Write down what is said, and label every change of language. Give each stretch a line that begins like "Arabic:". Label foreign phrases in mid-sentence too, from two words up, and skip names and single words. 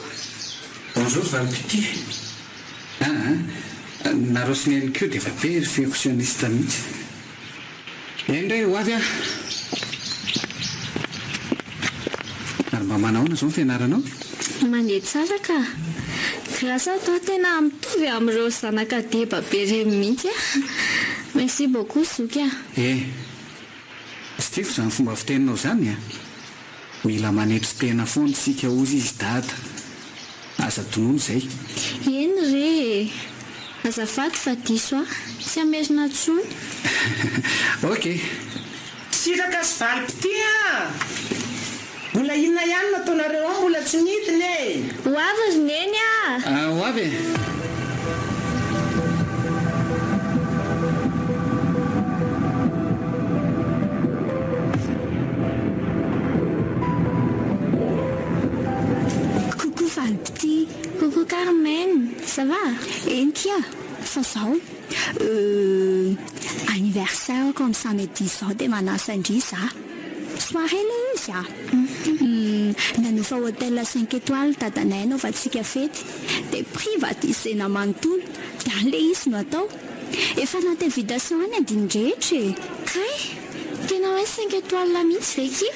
Malagasy: Bonjour valim-pity. Narosiny ihany koa dia efa perfectionniste mihitsy. Indray ho avy aho. Ary mba manahoana izao ny fianaranao? Mandeha tsara ka.
French: Grâce à toi
Malagasy: tena mitovy amin'ireo zanaka deba be ireny mihitsy.
French: Merci beaucoup Zoky.
Malagasy: Tsy tiako izany fomba fiteninao izany. Mila manetry tena foana sika ozy izy dada. Aza tonono izay. Eny re. Azafady fa diso tsy amerina intsony. Ok. Siraka sy valim-pity mbola inona ihany nataonareo ao mbola tsy midiny e. Ho avy ry neny ho avy e. Coucou valim-pity.
French: Coucou Carmen. Ça va?
Malagasy: Enkia, fa zao
French: anniversaire comme ça
Malagasy: mety zao dia manasa indry za. Soirée le izy nanofa
French: hôtel 5 étoiles
Malagasy: dadanay anaovantsika fety dia privatisena manontolo dia an'ilay izy no atao. Efa anaty invitation any andiny-drehetra e. Kay, tena hoe 5 étoiles mihitsy ve ki?